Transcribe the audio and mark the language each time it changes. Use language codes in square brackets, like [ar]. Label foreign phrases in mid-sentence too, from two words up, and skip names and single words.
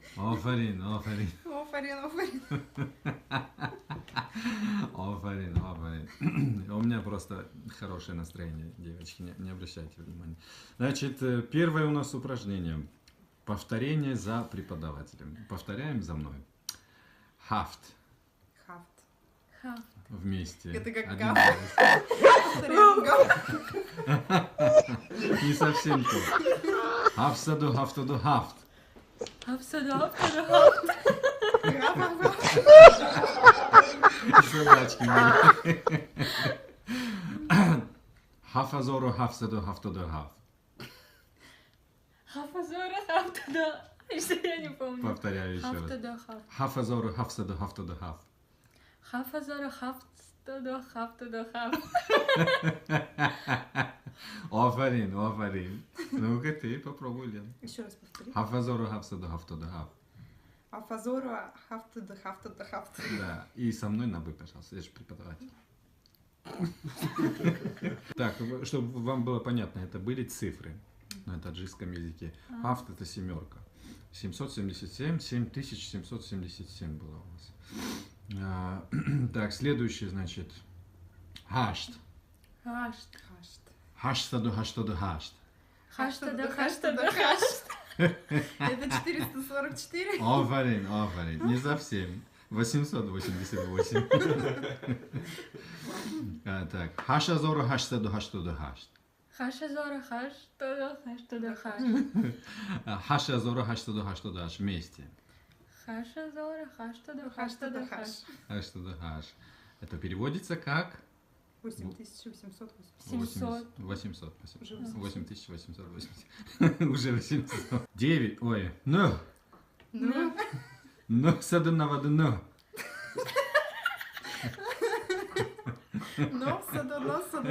[tg] Афарин, афарин. Офарин, офарин. Афарин, афарин. [ru] У меня просто хорошее настроение, девочки, не обращайте внимания. Значит, первое у нас упражнение. Повторение за преподавателем. Повторяем за мной. Хафт. Хафт. Хафт. Вместе. Это как Один гафт. раз. Повторяем гафт. Не совсем то. [tg] Хафсаду, хафтаду, хафт. Хафсаду, хафтаду, хафт. Гаф, гаф, гаф. [ru] Собачки мои. [tg] Хафазору, хафсаду, хафтаду, хафт. Хафазора, хафтаду. [ru] Что я не помню. Повторяю еще раз. [tg] Хафтаду, хафт. Хафазору, хафсаду, хафтаду, хафт. Хафазора, хафтаду, хафтаду, хафт. Афарин, афарин. [ru] Ну-ка ты попробуй, Лен. Еще раз повтори. [tg] Хафазору, хафсаду, хафтаду, хафт. Афазору, хафтада, хафтада, хафт. [ru] Да, и со мной на «вы», пожалуйста, я же преподаватель. Так, чтобы вам было понятно, это были цифры на таджикском языке. Хафт это семерка. 777, 7777 было у вас. Так, следующий, значит, хашт. Хашт. Хашт. [tg] Хаштаду, хаштаду, хашт. Хаштаду, хаштаду, хашт. [ru] Это 444? [tg] Афарин, афарин. [ru] Не совсем. 888. Так, [tg] хашазору, хаштаду, хаштаду, хашт. Хашазора, хаштаду, хаштаду, хашт. Хашазору, хаштаду, хаштаду, хашт. [ru] Вместе. [tg] Хашазора, хаштаду, [ru] Хаштада, хаштаду, хаш. хашт. [tg] Хаштаду, хаш. [ru] Это переводится как? 8880. 700. 800, спасибо. Уже 8880. Уже 800. 9, ой, ну, Ну, саду на воду, ну. [tg] но, саду, но, саду.